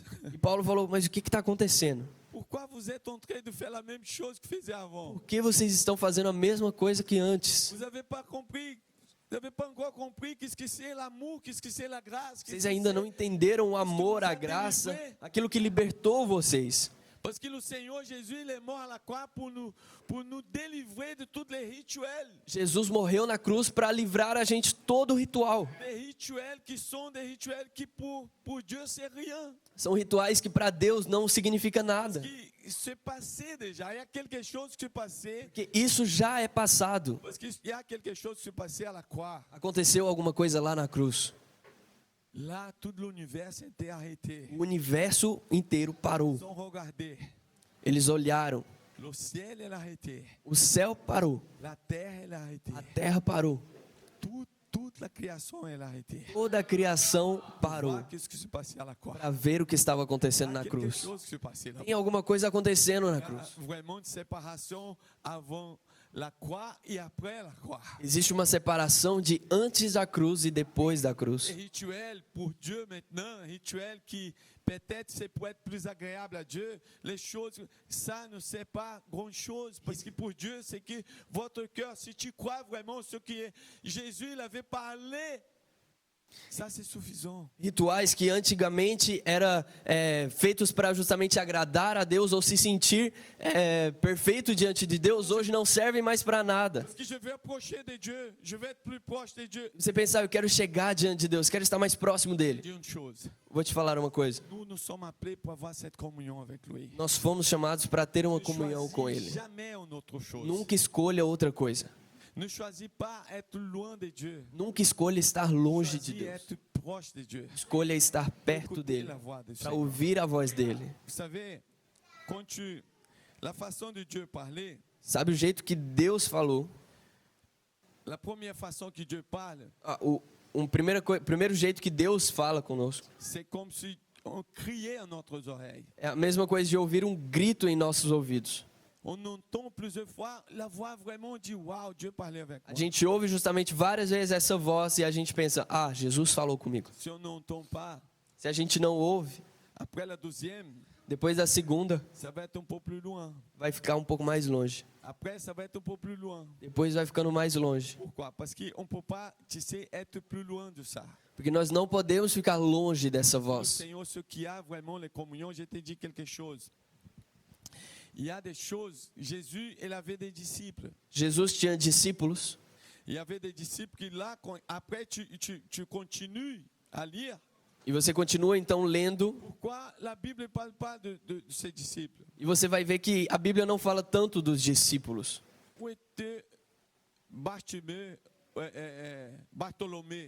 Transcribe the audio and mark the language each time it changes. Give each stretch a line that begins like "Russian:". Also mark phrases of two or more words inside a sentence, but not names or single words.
Portuguese: E Paulo falou: mas o que está acontecendo?
French: Pourquoi vous êtes en train de faire la même chose que faisiez avant?
Portuguese: Por que vocês estão fazendo a mesma coisa que antes?
French: Vous n'avez pas compris, vous n'avez pas encore compris qu'est-ce que c'est l'amour, qu'est-ce que c'est la grâce.
Portuguese: Vocês ainda não entenderam o amor, a graça, aquilo que libertou vocês.
French: Parce que le Seigneur Jésus, il est mort à la croix pour nous délivrer de tous les rituels.
Portuguese: Jesus morreu na cruz para livrar a gente todo o ritual.
French: Des rituels qui sont des rituels qui pour Dieu c'est rien.
Portuguese: São rituais que para Deus não significa nada.
French: Qui s'est passé déjà. Il y a quelque chose qui s'est passé.
Portuguese: Porque isso já é passado.
French: Parce qu'il y a quelque chose qui s'est passé à la croix.
Portuguese: Aconteceu alguma coisa lá na cruz.
French: Là, tout l'univers était arrêté.
Portuguese: O universo inteiro parou.
French: Ils ont regardé.
Portuguese: Eles olharam.
French: Le ciel est arrêté.
Portuguese: O céu parou.
French: La terre est arrêtée.
Portuguese: A terra parou.
French: Toute la création est arrêtée.
Portuguese: Toda a criação parou
French: Voir qu'est-ce qui s'est passé à la croix.
Portuguese: para ver o que estava acontecendo
French: Il y a
Portuguese: na
French: quelque
Portuguese: cruz.
French: chose qui s'est passé là.
Portuguese: Tem alguma coisa acontecendo na
French: Il y a
Portuguese: cruz.
French: vraiment une séparation avant la croix et après la croix.
Portuguese: Existe uma separação de antes da cruz e depois da
French: Un
Portuguese: cruz.
French: rituel pour Dieu maintenant, un rituel qui peut-être c'est pour être plus agréable à Dieu. Les choses, ça ne sert pas grand-chose. Parce que pour Dieu, c'est que votre cœur, si tu crois vraiment ce que Jésus il avait parlé, ça c'est suffisant.
Portuguese: Rituais que antigamente eram feitos para justamente agradar a Deus ou se sentir perfeito diante de Deus, hoje não servem mais para nada.
French: Parce que je vais approcher de Dieu, je vais être plus proche de Dieu.
Portuguese: Você pensa, eu quero chegar diante de Deus, quero estar mais próximo dele.
French: Dis une chose,
Portuguese: Vou te falar uma coisa.
French: nous sommes appelés pour avoir cette communion avec lui.
Portuguese: Nós fomos chamados para ter uma
French: Ne
Portuguese: comunhão com
French: choisis
Portuguese: ele.
French: jamais une autre chose.
Portuguese: Nunca escolha outra coisa.
French: Ne choisis pas être loin de Dieu.
Portuguese: Nunca escolha estar longe de
French: Choisis
Portuguese: Deus.
French: être proche de Dieu.
Portuguese: Escolha estar perto
French: Écouter
Portuguese: dele,
French: la voix de
Portuguese: para
French: Dieu.
Portuguese: ouvir a voz dele.
French: Vous savez, la façon de Dieu parler,
Portuguese: Sabe o jeito que Deus falou?
French: la première façon que Dieu parle,
Portuguese: Primeiro jeito que Deus fala conosco
French: c'est comme si on criait à notre oreille.
Portuguese: é a mesma coisa de ouvir um grito em nossos ouvidos.
French: On entend plusieurs fois la voix vraiment dit waouh, Dieu parlait avec
Portuguese: A
French: moi.
Portuguese: gente ouve justamente várias vezes essa voz e a gente pensa, ah, Jesus falou comigo.
French: Si on n'entend pas,
Portuguese: Se a gente não ouve,
French: après la deuxième,
Portuguese: depois da segunda,
French: ça va être un peu plus loin.
Portuguese: vai ficar um pouco mais longe.
French: Après, ça va être un peu plus loin.
Portuguese: Depois vai ficando mais longe.
French: Pourquoi? Parce qu'on ne peut pas, tu sais, être plus loin de ça.
Portuguese: Porque nós não podemos ficar longe dessa
French: Le
Portuguese: voz.
French: Seigneur, ce qui a vraiment les communions, je te dis quelque chose. Il y a des choses, Jésus, il avait des disciples.
Portuguese: Jesus tinha discípulos.
French: Il y avait des disciples qui là, après tu continues à lire.
Portuguese: E você continua então lendo.
French: Pourquoi la Bible ne parle pas de ses disciples?
Portuguese: E você vai ver que a Bíblia não fala tanto dos discípulos.
French: Où était Bartholomé?